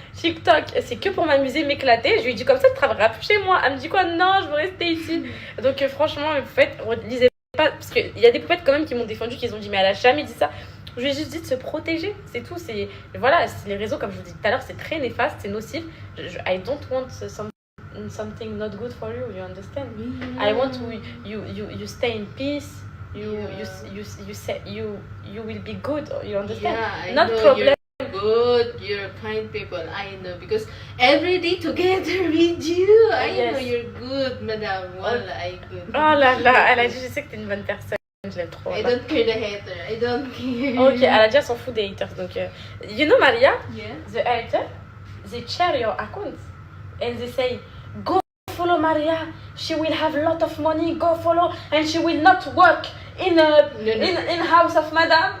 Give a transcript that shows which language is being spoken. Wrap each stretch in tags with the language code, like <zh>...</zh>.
<fr>TikTok, c'est que pour m'amuser, m'éclater. Je lui ai dit comme ça, tu travailleras plus chez moi. Elle me dit quoi? Non, je veux rester ici. Donc franchement, les poupettes, lisez pas. Parce qu'il y a des poupettes quand même qui m'ont défendu, qui ont dit, mais elle a jamais dit ça. Je lui ai juste dit de se protéger, c'est tout. Voilà, les réseaux, comme je vous dis tout à l'heure, c'est très néfaste, c'est nocif.</fr> <en>I don't want something not good for you, you understand? I want you stay in peace. You will be good, you understand? Yeah, I not know problem. You're good, you're kind people. I know because every day together with you, I know you're good, madame. Wallah, I good.</en> <fr>Oh là là, elle a dit, je sais que t'es une bonne personne. Je l'aime trop.</fr> <en>I don't care the hater. I don't care.</en> <fr>Ok, elle a dit, elle s'en fout des haters.</fr> <en>Donc, you know, Maria, Yeah. the hater, they share your account and they say, go follow Maria. She will have a lot of money. Go follow, and she will not work in house of Madame.</en>